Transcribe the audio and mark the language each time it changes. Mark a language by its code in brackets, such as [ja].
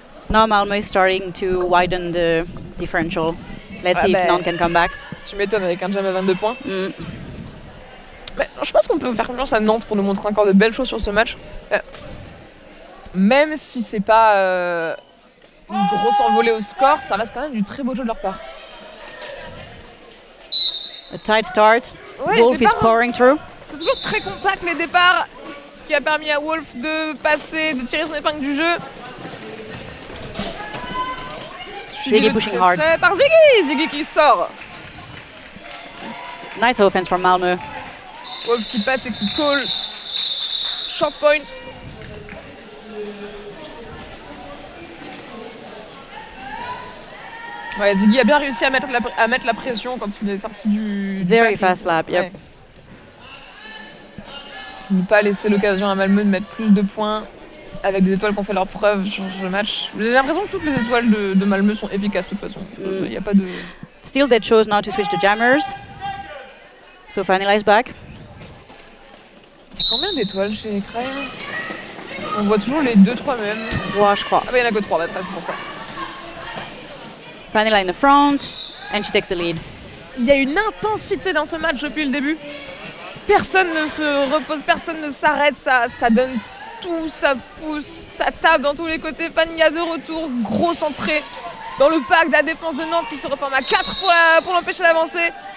[en] Now Malmö is starting to widen the differential. Let's see if Nantes can come back. [fr] Tu m'étonnes avec un jam à 22 points. Mais je pense qu'on peut faire confiance à Nantes pour nous montrer encore de belles choses sur ce match. Même si c'est pas une grosse envolée au score, ça reste quand même du très beau jeu de leur part. [en] A tight start. Ouais, Wolf is pouring through. [fr] C'est toujours très compact les départs, ce qui a permis à Wolf de passer, de tirer son épingle du jeu. [en] Ziggy pushing hard. [fr] Par Ziggy! Ziggy qui sort. [en] Nice offense from Malmö. [fr] Wolf qui passe et qui call. Short point. Ouais, Ziggy a bien réussi à mettre la pression quand il est sorti du [en] Very [fr] pack. [en] fast lap, yep. Ouais. [fr] Ne pas laisser l'occasion à Malmö de mettre plus de points avec des étoiles qui ont fait leur preuve sur le match. J'ai l'impression que toutes les étoiles de Malmö sont efficaces de toute façon. Il y a pas de... [en] Still, they chose not to switch to jammers. So Vanilla is back. [fr] Il y a combien d'étoiles chez Crime? On voit toujours les 2-3 mêmes. 3, je crois. Ah bah il y en a que 3, bah, c'est pour ça. [en] Vanilla in the front, and she takes the lead. [fr] Il y a une intensité dans ce match depuis le début. Personne ne se repose, personne ne s'arrête, ça donne tout, ça pousse, ça tape dans tous les côtés. Fania de retour, grosse entrée dans le pack de la défense de Nantes qui se reforme à 4 pour l'empêcher d'avancer.